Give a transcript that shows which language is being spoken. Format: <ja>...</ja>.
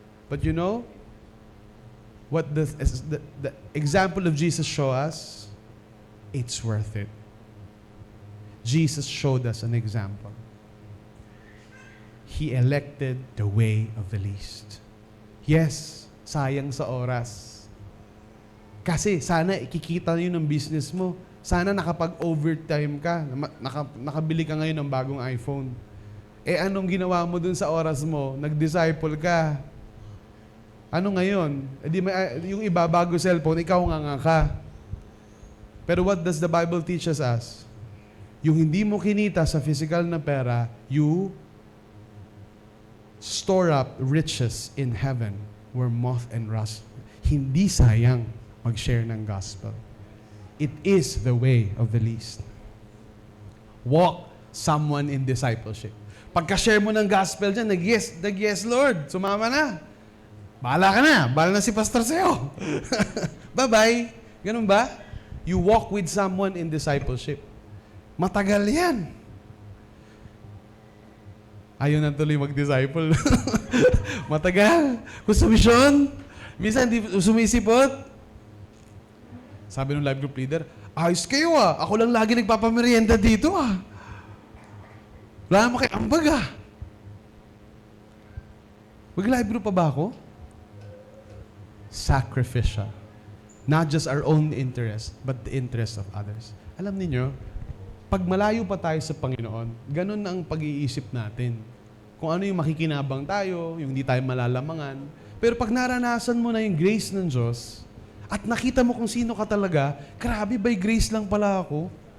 <en>But you know, what the example of Jesus show us, it's worth it. Jesus showed us an example. He elected the way of the least.</en> <tl>Yes, sayang sa oras. Kasi sana ikikita yun ng business mo. Sana nakapag-overtime ka. Nakabili ka ngayon ng bagong iPhone. Eh anong ginawa mo dun sa oras mo? Nag-disciple ka. Ano ngayon? Yung iba bago cellphone, ikaw nga ka.</tl> <en>Pero what does the Bible teaches us?</en> <tl>Yung hindi mo kinita sa physical na pera,</tl> <en>you store up riches in heaven where moth and rust.</en> <tl>Hindi sayang mag-share ng gospel.</tl> <en>It is the way of the least. Walk someone in discipleship.</en> <tl>Pagka-share mo ng gospel dyan, nag-yes, Lord, sumama na. Bahala ka na. Bahala na si pastor sa'yo. Bye-bye. Ganun ba?</tl> <en>You walk with someone in discipleship.</en> <tl>Matagal yan. Ayaw na tuloy mag-disciple. Matagal. Kung sa mission, minsan hindi sumisipot. Sabi ng live group leader, ayos kayo ah. Ako lang lagi nagpapamerienda dito ah. Wala mo kay ambag ah. Mag-live group pa ba ako? Sacrificial.</tl> <en>Not just our own interest, but the interest of others.</en> <tl>Alam niyo, pag malayo pa tayo sa Panginoon, ganun na ang pag-iisip natin. Kung ano yung makikinabang tayo, yung hindi tayo malalamangan. Pero pag naranasan mo na yung grace ng Diyos, at nakita mo kung sino ka talaga, grabe,</tl> <en>by grace</en> <tl>lang pala ako.</tl>